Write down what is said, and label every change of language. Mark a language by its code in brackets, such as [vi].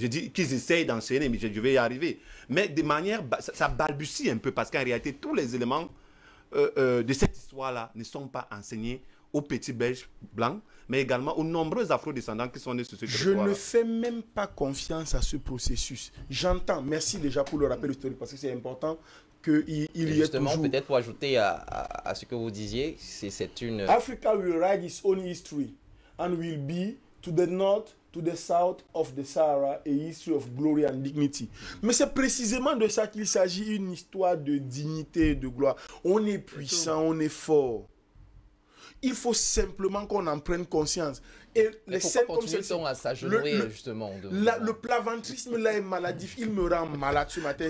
[fr] je dis qu'ils essayent d'enseigner, mais je vais y arriver. Mais de manière, ça balbutie un peu, parce qu'en réalité, tous les éléments de cette histoire-là ne sont pas enseignés aux petits Belges blancs, mais également aux nombreux afro-descendants qui sont nés sur ce territoire. Je ne fais même pas confiance à ce processus. J'entends, merci déjà pour le rappel historique, parce que c'est important qu'il y ait justement, toujours... peut-être pour ajouter à ce que vous disiez, c'est une... [en] Africa will write its own history and will be to the north, to the south of the Sahara, a history of glory and dignity. [fr] Mais c'est précisément de ça qu'il s'agit, une histoire de dignité et de gloire. On est puissant, on est fort. Il faut simplement qu'on en prenne conscience. Et les scènes comme celle-ci, à s'agenouiller justement le plaventrisme là est maladif. Il me rend malade ce matin.